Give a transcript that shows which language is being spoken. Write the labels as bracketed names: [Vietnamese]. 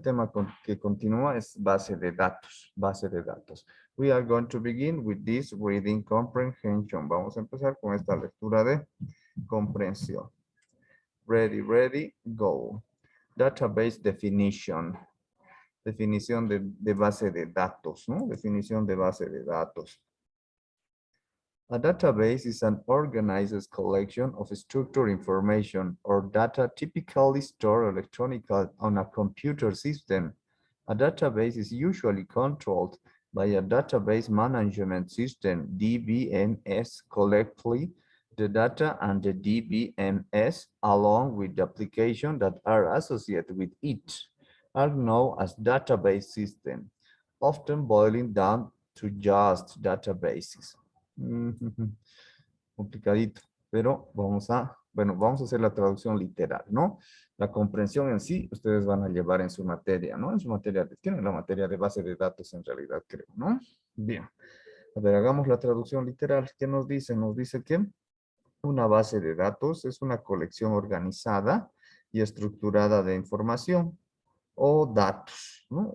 [Spanish] El tema que continúa es base de datos. [English] We are going to begin with this reading comprehension. [Spanish] Vamos a empezar con esta lectura de comprensión. [English] Ready, go. Database definition. [Spanish] Definición de base de datos, ¿no? Definición de base de datos. [English] A database is an organized collection of structured information or data typically stored electronically on a computer system. A database is usually controlled by a database management system, DBMS. Collectively, the data and the DBMS, along with the application that are associated with it, are known as database systems, often boiling down to just databases. [Spanish] Complicadito, pero vamos a hacer la traducción literal, ¿no? La comprensión en sí, ustedes van a llevar en su materia, ¿no? En su materia, tienen la materia de base de datos en realidad, creo, ¿no? Bien. A ver, hagamos la traducción literal. ¿Qué nos dice? Nos dice que una base de datos es una colección organizada y estructurada de información o datos, ¿no?